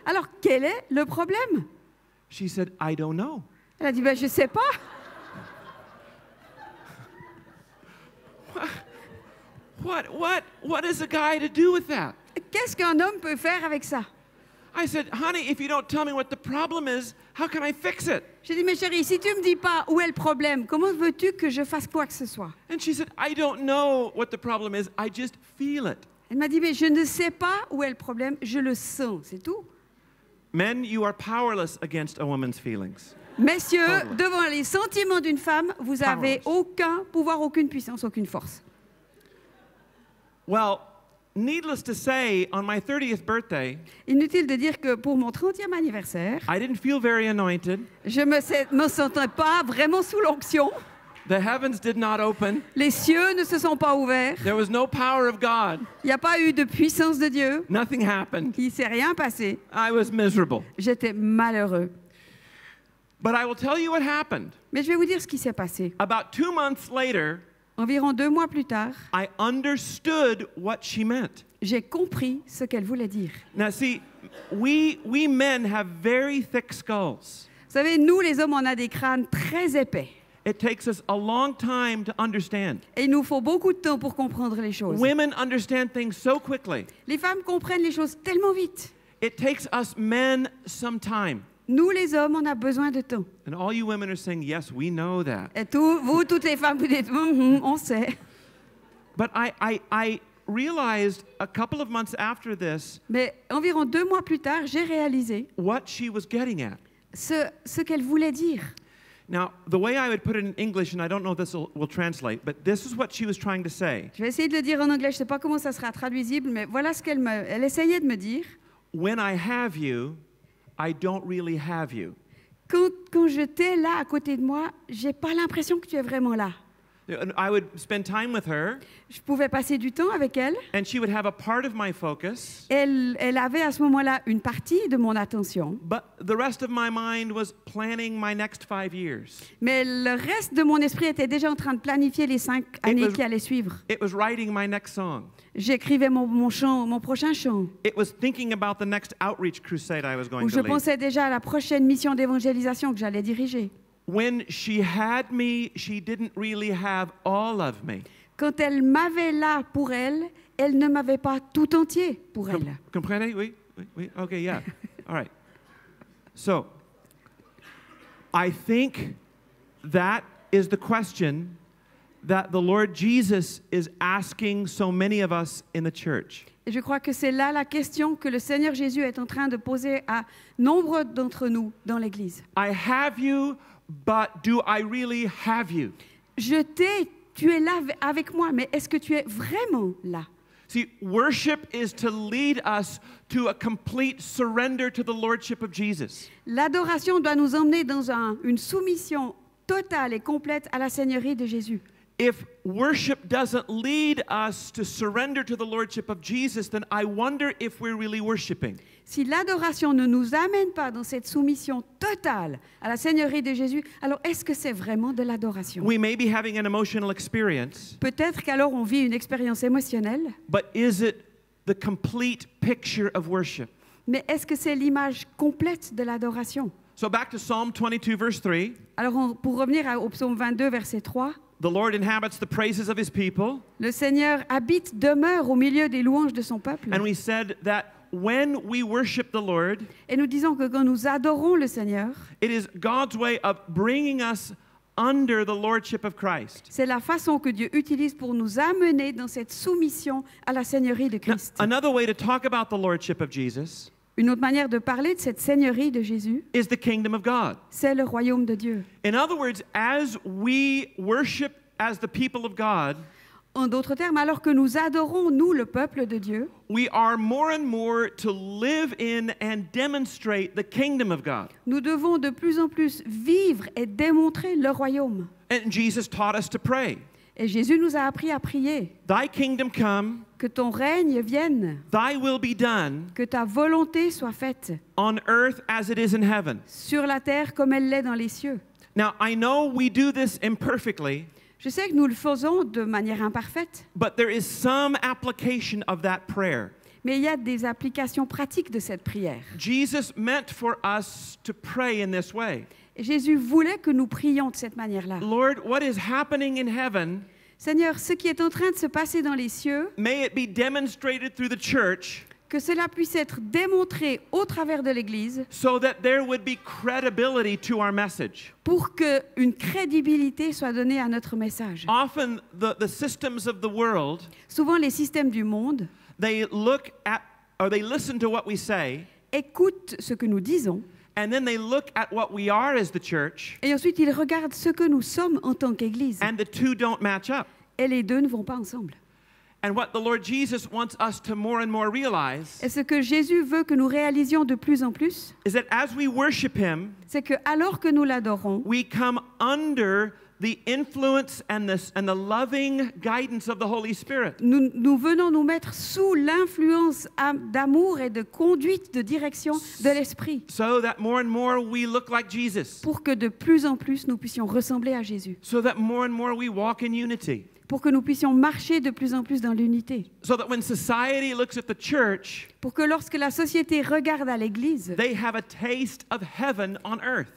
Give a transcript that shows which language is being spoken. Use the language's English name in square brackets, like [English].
[French] Alors, quel est le problème? [English] She said, I don't know. [French] Elle a dit, ben, je ne sais pas. [English] What is a guy to do with that? [French] Qu'est-ce qu'un homme peut faire avec ça? [English] I said, honey, if you don't tell me what the problem is, how can I fix it? [French] J'ai dit, mais chérie, si tu ne me dis pas où est le problème, comment veux-tu que je fasse quoi que ce soit? [English] And she said, I don't know what the problem is. I just feel it. [French] Elle m'a dit, mais je ne sais pas où est le problème, je le sens, c'est tout. [English] Men, you are powerless against a woman's feelings. [French] Messieurs, [English] Totally. [French] devant les sentiments d'une femme, vous avez aucun pouvoir, aucune puissance, aucune force. [English] Well, needless to say, on my 30th birthday, [French] Inutile de dire que pour mon 30e anniversaire, [English] I didn't feel very anointed. [French] je me sentais pas vraiment sous l'onction. [English] The heavens did not open. [French] Les cieux ne se sont pas ouverts. [English] There was no power of God. [French] Il n'y a pas eu de puissance de Dieu. [English] Nothing happened. [French] Il ne s'est rien passé. [English] I was miserable. [French] J'étais malheureux. [English] But I will tell you what happened. [French] Mais je vais vous dire ce qui s'est passé. [English] About 2 months later, [French] Environ 2 mois plus tard, [English] I understood what she meant. [French] j'ai compris ce qu'elle voulait dire. [English] Now, see, we men have very thick skulls. [French] Vous savez, nous, les hommes, on a des crânes très épais. [English] It takes us a long time to understand. [French] Et il nous faut beaucoup de temps pour comprendre les choses. [English] Women understand things so quickly. [French] Les femmes comprennent les choses tellement vite. [English] It takes us men some time. [French] Nous, les hommes, on a besoin de temps. [English] And all you women are saying, yes, we know that. [French] Et vous, toutes les femmes, vous dites, on sait. [English] But I realized a couple of months after this [French] Mais environ 2 mois plus tard, j'ai réalisé [English] what she was getting at. [French] ce qu'elle voulait dire. [English] Now, the way I would put it in English, and I don't know if this will translate, but this is what she was trying to say. [French] Je vais essayer de le dire en anglais, je ne sais pas comment ça sera traduisible, mais voilà ce elle essayait de me dire. [English] When I have you, I don't really have you. [French] Quand je t'ai là à côté de moi, j'ai pas l'impression que tu es vraiment là. [English] I would spend time with her, [French] Je pouvais passer du temps avec elle. [English] and she would have a part of my focus, [French] Elle avait à ce moment-là une partie de mon attention, [English] but the rest of my mind was planning my next 5 years. [French] mais le reste de mon esprit était déjà en train de planifier les 5 années qui allaient suivre. [English] It was writing my next song. [French] J'écrivais mon prochain chant, [English] It was thinking about the next outreach crusade I was going [French] où [English] to [French] je [English] lead. [French] pensais déjà à la prochaine mission d'évangélisation que j'allais diriger. [English] When she had me, she didn't really have all of me. [French] Quand elle m'avait là pour elle, elle ne m'avait pas tout entier pour elle. Comprenez? Oui. [English] Okay, yeah. All right. So, I think that is the question that the Lord Jesus is asking so many of us in the church. [French] Et je crois que c'est là la question que le Seigneur Jésus est en train de poser à nombre d'entre nous dans l'Église. [English] I have you, but do I really have you? [French] Je t'ai, tu es là avec moi, mais est-ce que tu es vraiment là? [English] See, worship is to lead us to a complete surrender to the Lordship of Jesus. [French] L'adoration doit nous emmener dans une soumission totale et complète à la Seigneurie de Jésus. [English] If worship doesn't lead us to surrender to the Lordship of Jesus, then I wonder if we're really worshiping. [French] Si l'adoration ne nous amène pas dans cette soumission totale à la Seigneurie de Jésus, alors est-ce que c'est vraiment de l'adoration? [English] We may be having an emotional experience, [French] Peut-être qu'alors on vit une expérience émotionnelle, [English] but is it the complete picture of worship? [French] mais est-ce que c'est l'image complète de l'adoration? [English] So back to Psalm 22, verse 3. [French] Alors pour revenir au psaume 22, verset 3, [English] The Lord inhabits the praises of his people. [French] le Seigneur demeure au milieu des louanges de son peuple. [English] And we said that when we worship the Lord, [French] Et nous disons que quand nous adorons le Seigneur, [English] it is God's way of bringing us under the Lordship of Christ. [French] c'est la façon que Dieu utilise pour nous amener dans cette soumission à la Seigneurie de [English] Now, [French] Christ. [English] another way to talk about the Lordship of Jesus [French] Une autre manière de parler de cette Seigneurie de Jésus, [English] is the kingdom of God. [French] c'est le royaume de Dieu. [English] In other words, as we worship as the people of God, [French] En d'autres termes, alors que nous adorons, nous, le peuple de Dieu, [English] we are more and more to live in and demonstrate the kingdom of God. [French] nous devons de plus en plus vivre et démontrer le royaume. [English] And Jesus taught us to pray. [French] Et Jésus nous a appris à prier. [English] Thy kingdom come, [French] Que ton règne vienne, [English] thy will be done [French] que ta volonté soit faite, [English] on earth as it is in heaven. [French] sur la terre comme elle l'est dans les cieux. [English] Now, I know we do this imperfectly, [French] Je sais que nous le faisons de manière imparfaite, [English] but there is some application of that prayer. [French] mais il y a des applications pratiques de cette prière. [English] Jesus meant for us to pray in this way. [French] Et Jésus voulait que nous prions de cette manière-là. [English] Lord, what is happening in heaven, [French] Seigneur, ce qui est en train de se passer dans les cieux, [English] may it be demonstrated through the church [French] que cela puisse être démontré au travers de l'Église [English] so that there would be credibility to our message. [French] pour qu'une crédibilité soit donnée à notre message. [English] Often, the systems of the world, [French] Souvent, les systèmes du monde [English] they look at or they listen to what we say, [French] écoutent ce que nous disons [English] and then they look at what we are as the church, [French] et ensuite ils regardent ce que nous sommes en tant qu'Église. [English] and the two don't match up. [French] Et les deux ne vont pas ensemble. [English] And what the Lord Jesus wants us to more and more realize [French] Et ce que Jésus veut que nous réalisions de plus en plus, [English] is that as we worship Him, [French] c'est que alors que nous l'adorons, [English] we come under the influence and the loving guidance of the Holy Spirit. [French] nous venons nous mettre sous l'influence d'amour et de conduite, de direction de l'Esprit, [English] So that more and more we look like Jesus. [French] pour que de plus en plus nous puissions ressembler à Jésus, [English] So that more and more we walk in unity. [French] pour que nous puissions marcher de plus en plus dans l'unité, [English] So that when society looks at the church, [French] pour que lorsque la société regarde à l'Église, [English] they have a taste of heaven on earth.